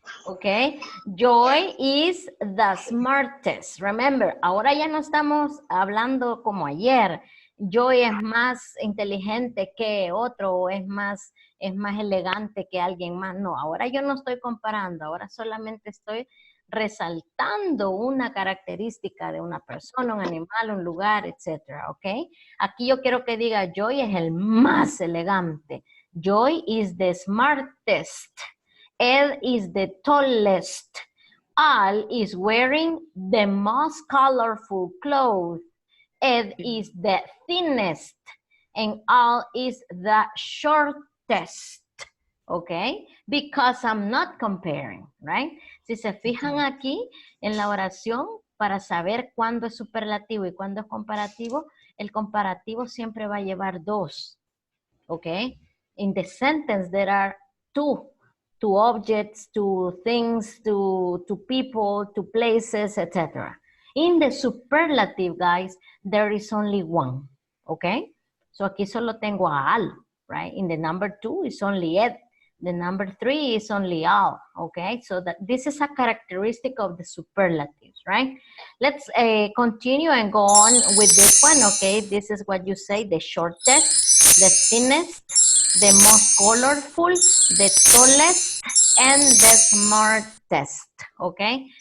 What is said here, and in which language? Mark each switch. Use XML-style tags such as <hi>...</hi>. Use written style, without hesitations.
<en>Okay, Joy is the smartest.</en> <es>Remember, ahora ya no estamos hablando como ayer. Joy es más inteligente que otro o es más elegante que alguien más. No, ahora yo no estoy comparando, ahora solamente estoy resaltando una característica de una persona, un animal, un lugar, etcétera, ¿ok? Aquí yo quiero que diga Joy es el más elegante.</es> <en>Joy is the smartest. Ed is the tallest. Al is wearing the most colorful clothes. Ed is the thinnest. And Al is the shortest. Okay? Because I'm not comparing, right?</en> <es>Si se fijan aquí en la oración, para saber cuándo es superlativo y cuándo es comparativo, el comparativo siempre va a llevar dos.</es> <en>Okay? In the sentence, there are two objects, to things, to people, to places, etc. In the superlative, guys, there is only one, okay?</en> <es>So aquí solo tengo a Al, right?</es> <en>In the number 2 is only Ed. The number 3 is only Al, okay? So that this is a characteristic of the superlatives, right? Let's continue and go on with this one, okay? This is what you say, the shortest, the thinnest, the most colorful, the tallest, and the smartest, okay?</en>